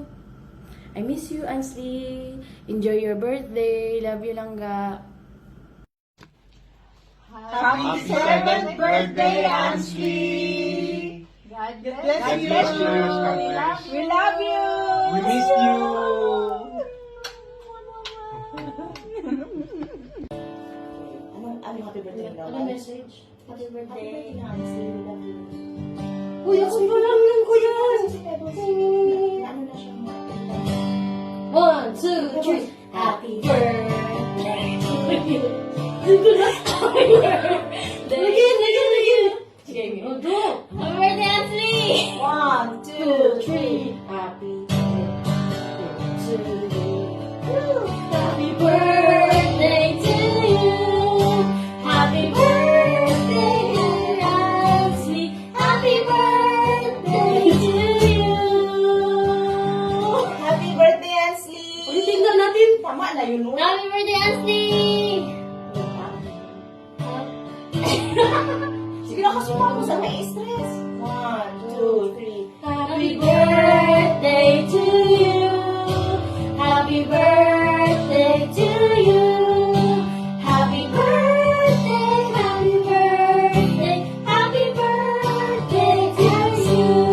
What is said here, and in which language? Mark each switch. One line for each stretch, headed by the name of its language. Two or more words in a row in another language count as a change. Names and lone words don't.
English: I miss you Ansley. Enjoy your birthday. Love you Langga. Happy 7th birthday, Ansley! God bless you! We love you! We miss you!
Filipino: Ano
English: happy birthday
Filipino: daw?
English: Ano message? Happy birthday, Ansley. We love you.
Filipino: Uy, ako pa lang lang ko yan! Ano na siya? 1, 2, 3.
English: Happy birthday to you. Happy birthday. Again. Sige, go. Happy birthday, Ansley. 1, 2, 3. Happy birthday to you. Happy birthday to you. Happy birthday, dear Ansley. Happy birthday to you. Happy birthday, Ansley!
Filipino: Ulitin na natin. Tama na yun, no?
English: Happy birthday, Ansley.
Filipino: Sige na, kasuma ko sa may stress.
English: 1, 2, 3. Happy birthday to you. Happy birthday to you. Happy birthday, happy birthday, happy birthday to you.